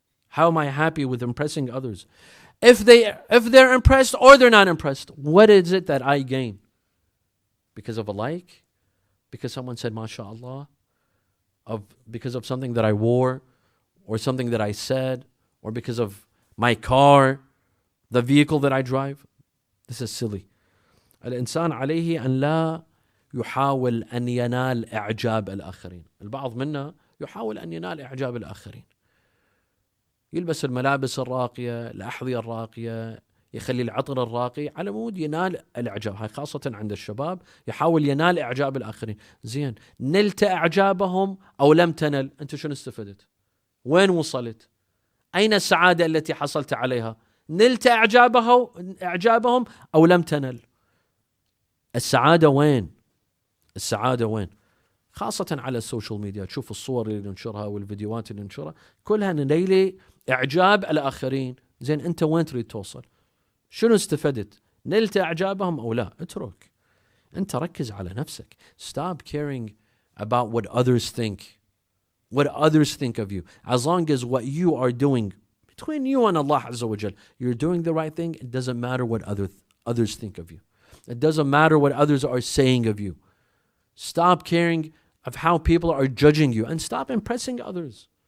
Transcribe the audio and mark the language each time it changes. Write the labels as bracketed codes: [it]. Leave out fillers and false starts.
[en] How am I happy with impressing others? If they're impressed or they're not impressed, what is it that I gain? Because of a like? Because someone said, MashaAllah? Because of something that I wore? Or something that I said? Or because of my car? The vehicle that I drive? This is silly. [ar] الإنسان عليه أن لا يحاول أن ينال إعجاب الآخرين. البعض منا يحاول أن ينال إعجاب الآخرين. يلبس الملابس الراقية، الأحذية الراقية، يخلي العطر الراقي على مود ينال الإعجاب. هاي خاصة عند الشباب، يحاول ينال إعجاب الآخرين. زين، نلت إعجابهم أو لم تنل، أنت شنو استفدت؟ وين وصلت؟ أين السعادة التي حصلت عليها؟ نلت إعجابهم أو لم تنل؟ السعادة وين؟ السعادة وين؟ خاصة على السوشيال ميديا، تشوف الصور اللي ننشرها والفيديوهات اللي ننشرها كلها نيلي إعجاب الآخرين. زين، أنت وين تريد توصل؟ شنو استفدت؟ نلت إعجابهم أو لا؟ اترك. أنت ركز على نفسك. [en] Stop caring about what others think. What others think of you. As long as what you are doing between you and Allah Azza wa Jal, you're doing the right thing, it doesn't matter what others think of you. It doesn't matter what others are saying of you. Stop caring of how people are judging you and stop impressing others.